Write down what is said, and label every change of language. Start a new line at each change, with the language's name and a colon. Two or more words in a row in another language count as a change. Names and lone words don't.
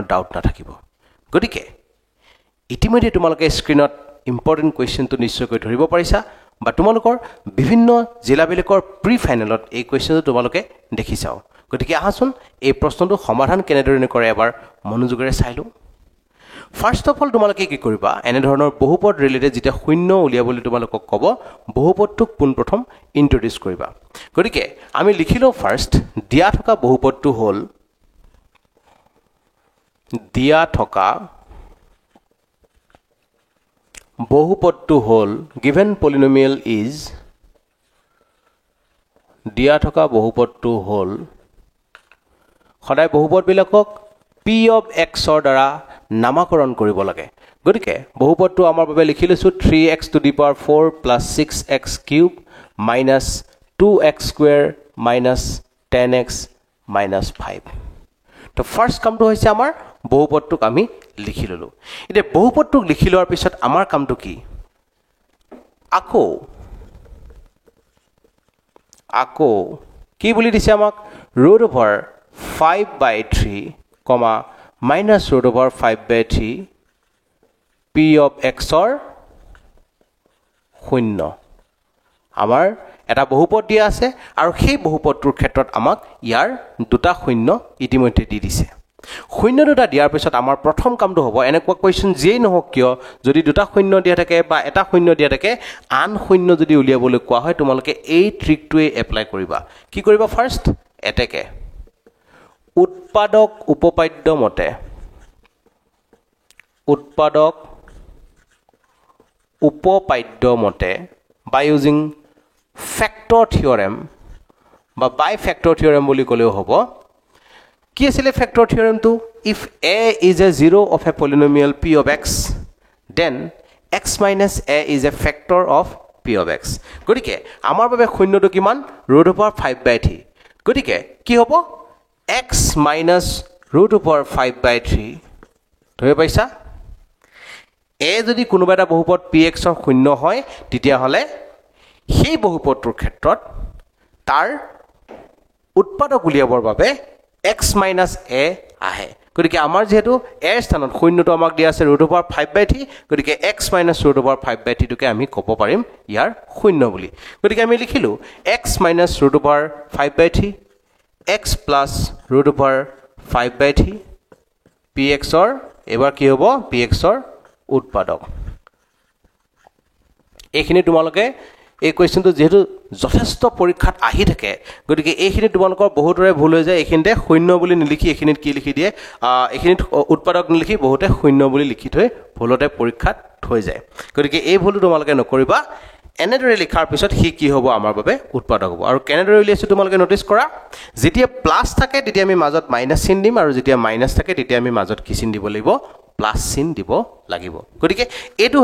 Assamese: ডাউট নাথাকিব গতিকে ইতিমধ্যে তোমালোকে স্ক্ৰিনত
English: important question
Assamese: নিশ্চয়কৈ ধৰিব পাৰিছা বা তোমালোকৰ বিভিন্ন জিলাবিলাকৰ প্ৰি ফাইনেলত এই কোৱেশ্চনটো তোমালোকে দেখি চাও গতিকে আহাচোন এই প্ৰশ্নটো সমাধান কেনেদৰে কৰে এবাৰ মনোযোগেৰে চাইলো
English: first of all
Assamese: তোমালোকে কি কৰিবা এনে ধৰণৰ বহুপদ ৰিলেটেড যেটা শূন্য উলিয়াবলৈ তোমালোকক ক'ব বহুপদটোক পোনপ্ৰথম ইন্ট্ৰোডিউস কৰিবা গতিকে আমি লিখিলো ফাৰ্স্ট দিয়া থকা বহুপদটো হ'ল দিয়া থকা বহুপদটো হ'ল
English: given polynomial is
Assamese: দিয়া থকা বহুপদটো হ'ল সদায় বহুপদ বিলাকক
English: p of x
Assamese: ৰ দ্বাৰা নামকৰণ কৰিব লাগে গতিকে বহুপদটো আমাৰ বাবে লিখি লৈছো
English: 3x to the power 4 plus 6x cube minus 2x square minus 10x minus 5
Assamese: তো ফাৰ্স্ট কামটো হৈছে আমাৰ বহুপদটোক আমি লিখি ললো এতিয়া বহুপদটোক লিখি লোৱাৰ পিছত আমাৰ কামটো কি আকৌ কি বুলি দিছে আমাক
English: root over 5/3 minus root over 5/3 p of x or
Assamese: শূন্য আমাৰ এটা বহুপদ দিয়া আছে আৰু সেই বহুপদটোৰ ক্ষেত্ৰত আমাক ইয়াৰ দুটা শূন্য ইতিমধ্যে দি দিছে শূন্য দুটা দিয়াৰ পিছত আমাৰ প্ৰথম কামটো হ'ব এনেকুৱা কোৱেশ্চন যেই নহওক কিয় যদি দুটা শূন্য দিয়া থাকে বা এটা শূন্য দিয়া থাকে আন শূন্য যদি উলিয়াবলৈ কোৱা হয় তোমালোকে এই ট্ৰিকটোৱে এপ্লাই কৰিবা কি কৰিবা ফাৰ্স্ট এটেকে উৎপাদক উপপাদ্য মতে
English: by using factor theorem বা by factor theorem
Assamese: বুলি ক'লেও হ'ব কি আছিল
English: factor theorem to if a is a zero of a polynomial p of x then x minus a is a factor of p of x
Assamese: গতিকে আমাৰ বাবে শূন্যটো কিমান
English: root over 5/3
Assamese: গতিকে কি হ'ব
English: x minus root
Assamese: over 5/3 ধৰি পাইছা a যদি কোনোবা এটা বহুপদ px ৰ শূন্য হয় তেতিয়া হলে সেই বহুপদটোৰ ক্ষেত্ৰত তাৰ উৎপাদক উলিয়াবৰ বাবে
English: x minus a
Assamese: আহে গতিকে আমাৰ যেহেতু a স্থানত শূন্যটো আমাক দিয়া আছে
English: root over 5/3
Assamese: গতিকে
English: x minus root over 5/3
Assamese: টোকে আমি ক'ব পাৰিম ইয়াৰ শূন্য বুলি গতিকে আমি লিখিলো
English: x minus root over 5/3 x plus root over 5/3
Assamese: px ৰ এবাৰ কি হ'ব px ৰ উৎপাদক এইখিনি তোমালোকে এই কোৱেশ্চনটো যেহেতু যথেষ্ট পৰীক্ষাত আহি থাকে গতিকে এইখিনি তোমালোকৰ বহুতৰে ভুল হৈ যায় এইখিনিতে শূন্য বুলি নিলিখি এইখিনিত কি লিখি দিয়ে এইখিনিত উৎপাদক নিলিখি বহুতে শূন্য বুলি লিখি থৈ ভুলতে পৰীক্ষাত হৈ যায় গতিকে এই ভুলটো তোমালোকে নকৰিবা এনেদৰে লিখাৰ পিছত কি হ'ব আমাৰ বাবে উৎপাদক হ'ব আৰু কেনেদৰে উলিয়াইছো তোমালোকে নোটিস কৰা যেতিয়া প্লাস থাকে তেতিয়া আমি মাজত মাইনাস চিন দিম আৰু যেতিয়া মাইনাস থাকে তেতিয়া আমি মাজত কি চিন দিব লাগিব প্লাস চিন দিব লাগিব গতিকে এটো